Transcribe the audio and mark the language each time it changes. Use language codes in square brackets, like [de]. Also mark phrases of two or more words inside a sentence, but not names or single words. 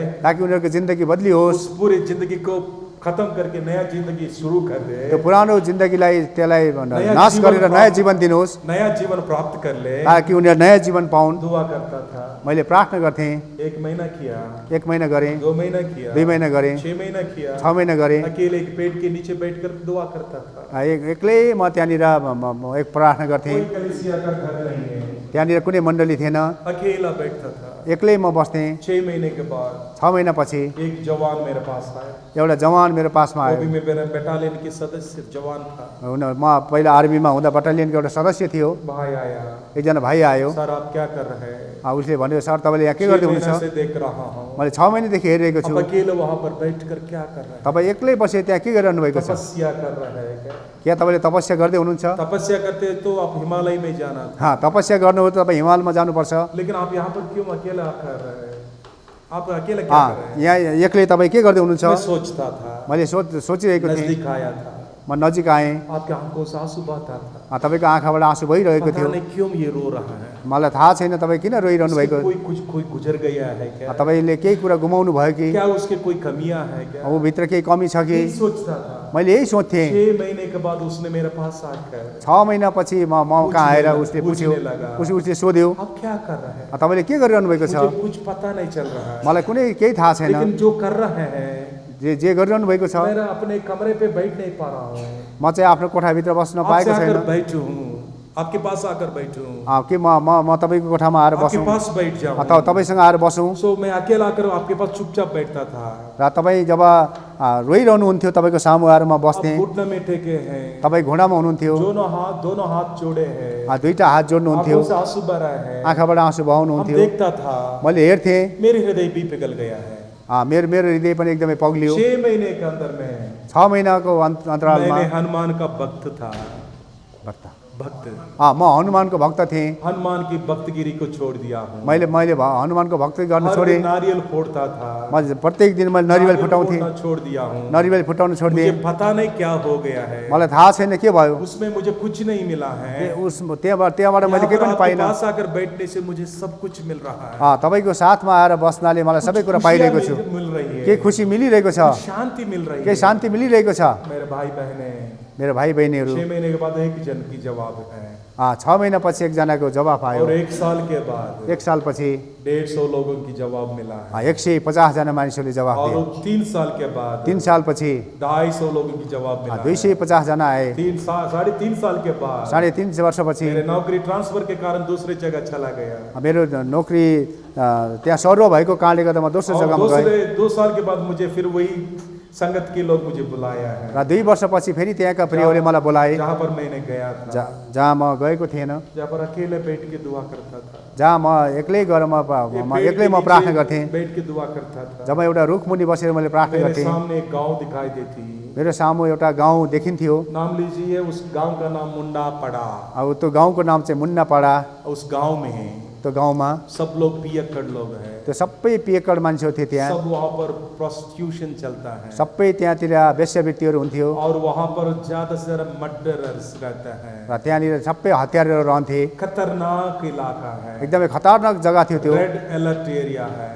[ne] ताकि उनीहरूको जिन्दगी बदलियोस्, [hi] उस पूरी जिंदगी को खत्म करके नया जिंदगी शुरू कर दे, [ne] त्यो पुरानो जिन्दगीलाई त्यसलाई नाश गरेर नयाँ जीवन दिनुहोस्, [hi] नया जीवन प्राप्त कर ले। [ne] ताकि उनीहरू नयाँ जीवन पाउन्। [hi] दुआ करता था, [ne] मैले प्रार्थना गर्थेँ, [hi] 1 महीना किया, [ne] 1 महिना गरेँ, [hi] 2 महीना किया, [ne] 2 महिना गरेँ, [hi] 6 महीना किया, [ne] 6 महिना गरेँ। [hi] अकेले एक पेड़ के नीचे बैठकर दुआ करता था। [ne] एक्लै म त्यहाँनिर एक प्रार्थना गर्थेँ। [hi] कोई कलीसिया का घर नहीं है, [ne] त्यहाँनिर कुनै मण्डली थिएन, [hi] अकेला बैठता था। [ne] एक्लै म बस्थेँ। [hi] 6 महीने के बाद [ne] 6 महिनापछि [hi] एक जवान मेरे पास आया, [ne] एउटा जवान मेरो पासमा [hi] वो [ne] आयो। [hi] भी मेरे बटालियन के सदस्य जवान था। [ne] म पहिला आर्मीमा हुँदा बटालियनको एउटा सदस्य थियो। [hi] भाई आया, [ne] एकजना भाइ आयो। [hi] सर आप क्या कर रहे हैं? [ne] उसले भन्यो, सर तपाईँले यहाँ के [hi] 6 [ne] गर्दै [hi] महीने [ne] हुनुहुन्छ? [hi] से देख रहा हूँ, [ne] मैले 6 महिनादेखि हेरिरहेको छु। [hi] आप अकेले वहां पर बैठकर क्या कर रहे हैं? तपाईँ एक्लै बसेर त्यहाँ के गरिरहनु भएको छ? तपस्या कर रहे हैं क्या? क्या तपाईँले तपस्या गर्दै हुनुहुन्छ? तपस्या करते तो आप हिमालय में जाना था, तपस्या गर्नु हो त तपाईँ हिमालमा जानुपर्छ। लेकिन आप यहाँ पर क्यों अकेला कर रहे हैं? आप अकेला क्या कर रहे हैं? [ne] यहाँ एक्लै तपाईँ के गर्दै हुनुहुन्छ? [hi] मैं सोचता था, [ne] मैले सोचिरहेको थिएँ। [hi] नजदीक आया था, [ne] म नजिक आएँ। [hi] आपके आंखों से आंसू बहता था, [ne] तपाईँको आँखाबाट आँसु भइरहेको [hi] पता [ne] थियो। [hi] नहीं क्यों ये रो रहा है, [ne] मलाई थाहा छैन तपाईँ किन रोइरहनु भएको। [hi] कोई गुजर गया है क्या? [ne] तपाईँले केही कुरा गुमाउनु भयो कि? [hi] क्या उसके कोई कमियां है क्या? [ne] ऊ भित्र केही कमी छ कि? [hi] यही सोचता था। [ne] मैले यही सोध्थेँ। [hi] 6 महीने के बाद उसने मेरे पास आकर [ne] 6 महिनापछि म कहाँ आएर उसले पुछ्यो, उसले सोध्यो, [hi] आप क्या कर रहे हैं? [ne] तपाईँले के गरिरहनु भएको छ? [hi] मुझे कुछ पता नहीं चल रहा है, [ne] मलाई कुनै केही थाहा छैन। [hi] लेकिन जो कर रहे हैं, [ne] जे गरिरहनु भएको छ, [hi] मैं अपने कमरे पे बैठ नहीं पा रहा हूँ, [ne] म चाहिँ आफ्नो कोठाभित्र बस्न [hi] आपसे [ne] पाएको [hi] आकर [ne] छैन। [hi] बैठूं, आपके पास आकर बैठूं, [ne] के म तपाईँको कोठामा आएर [hi] आपके [ne] बसौँ [hi] पास बैठ जाऊं। [ne] अथवा तपाईँसँग आएर बसौँ। [hi] सो मैं अकेला आकर आपके पास चुपचाप बैठता था। [ne] र तपाईँ जब रोइरहनुहुन्थ्यो तपाईँको सामु आएर म [hi] आप [ne] बस्थेँ। [hi] घुटने में टेके हैं, [ne] तपाईँ घुँडामा हुनुहुन्थ्यो, [hi] दोनों हाथ जोड़े हैं, [ne] दुईटा हात जोड्नुहुन्थ्यो, [hi] आंखों से आंसू बह रहे हैं। [ne] आँखाबाट आँसु [hi] हम [ne] बहाउनुहुन्थ्यो। [hi] देखता था, [ne] मैले हेर्थेँ, [hi] मेरे हृदय भी पिघल गया है। [ne] मेरो हृदय पनि एकदमै पग्लियो। [hi] 6 महीने के अंदर में [ne] 6 महिनाको अन्तरालमा [hi] मैंने हनुमान का भक्त था, भक्त [ne] म हनुमानको भक्त थिएँ। [hi] हनुमान की भक्तगिरी को छोड़ दिया हूँ। [ne] मैले हनुमानको भक्ति गर्न [hi] हर [ne] छोडेँ। [hi] दिन नारियल फोड़ता था, [ne] म प्रत्येक दिन मैले नरिवल फुटाउँथेँ। [hi] फोड़ना छोड़ दिया हूँ। [ne] नरिवल फुटाउन छोडिदिएँ। [hi] मुझे पता नहीं क्या हो गया है, [ne] मलाई थाहा छैन के भयो। [hi] उसमें मुझे कुछ नहीं मिला है। [ne] त्यहाँबाट मैले केही पनि [hi] आपके [ne] पाइनँ। [hi] पास आकर बैठने से मुझे सब कुछ मिल रहा है। [ne] तपाईँको साथमा आएर बस्नाले मलाई सबै कुरा पाइरहेको छु। [hi] मिल रही है, [ne] केही खुसी मिलिरहेको छ, [hi] शांति मिल रही [ne] केही [hi] है। [ne] शान्ति मिलिरहेको छ। [hi] मेरे भाई बहने, [ne] मेरो भाइ बहिनीहरू [hi] 6 महीने के बाद एक जन की जवाब है, [ne] 6 महिनापछि एकजनाको जवाफ आयो। [hi] और 1 साल के बाद [ne] 1 सालपछि [hi] 150 लोगों की जवाब मिला है, [ne] 150 जना मानिसहरूले जवाफ [hi] और [ne] दिए। [hi] 3 साल के बाद [ne] 3 सालपछि [hi] 250 लोगों की जवाब मिला है। [ne] 250 जना आए। [hi] 3.5 साल के बाद [ne] 3.5 वर्षपछि [hi] मेरे नौकरी ट्रांसफर के कारण दूसरे जगह चला गया। [ne] मेरो नोकरी त्यहाँ सरुवा भएको कारणले गर्दा म दोस्रो जग्गामा गएँ। [hi] 2 साल के बाद मुझे फिर वही संगत के लोग मुझे बुलाया है, [ne] र 2 वर्षपछि फेरि त्यहाँका प्रियहरूले मलाई बोलाए, [hi] जहाँ पर मैंने गया था, [ne] जहाँ म गएको थिएन, [hi] जहाँ पर अकेले बैठ के दुआ करता था, [ne] जहाँ म एक्लै गएर एक्लै म प्रार्थना गर्थेँ। [hi] बैठ के दुआ करता था। [ne] जब एउटा रुखमुनि बसेर मैले प्रार्थना [hi] मेरे [ne] गर्थेँ, [hi] सामने एक गांव दिखाई देती, [ne] मेरो सामु एउटा गाउँ देखिन्थ्यो। [hi] नाम लीजिए, उस गांव का नाम मुन्ना पड़ा। [ne] अब त्यो गाउँको नाम चाहिँ मुन्नापाडा। [hi] उस गांव में [ne] त्यो गाउँमा [hi] सब लोग पियक्कड़ लोग हैं, [ne] त्यो सबै पिएक्कड मान्छेहरू थिए त्यहाँ। [hi] सब वहाँ पर प्रोस्टिट्यूशन चलता है [ne] सबै त्यहाँतिर वेश्यावृत्तिहरू हुन्थ्यो [hi] और वहाँ पर ज्यादा से ज्यादा मर्डरर्स रहता है। [ne] र त्यहाँनिर सबै हतियारहरू रहन्थे। [hi] खतरनाक इलाका है, [ne] एकदमै खतरनाक जग्गा थियो त्यो। [en] red alert area [hi] है।